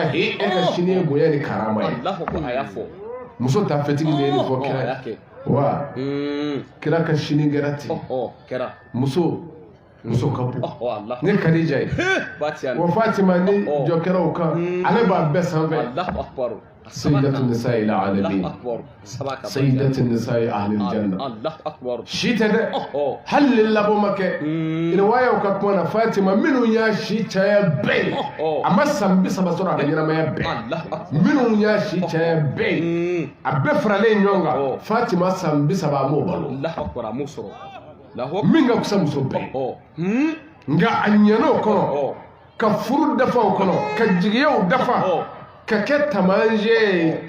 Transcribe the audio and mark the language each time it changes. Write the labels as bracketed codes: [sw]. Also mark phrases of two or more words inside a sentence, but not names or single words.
[bm] e ka sini ye bonya ni karama ye muso ta fɛtigi de ye nin fɔ kira ye wa kira ka sini kɛra ten muso ka bon ne Khadija ye wa Fatima ni jɔ kɛra o kan ale b'a bɛɛ sanfɛ [ar] سيدة نساء العالمين سيدة نساء أهل الجنة [bm] shi tɛ dɛ hali labɔ ma kɛ riwayaw ka kuma na Fatima minnu y'a si caya bɛɛ a ma san 30 sɔrɔ a ka ɲɛnamaya bɛɛ minnu y'a si caya bɛɛ a bɛɛ faralen ɲɔgɔn kan Fatima san 30 a m'o balo min ka kusa muso bɛɛ nka a ɲɛn'o kɔnɔ ka furu dafa o kɔnɔ ka jigiyaw dafa ka kɛ tamanje ye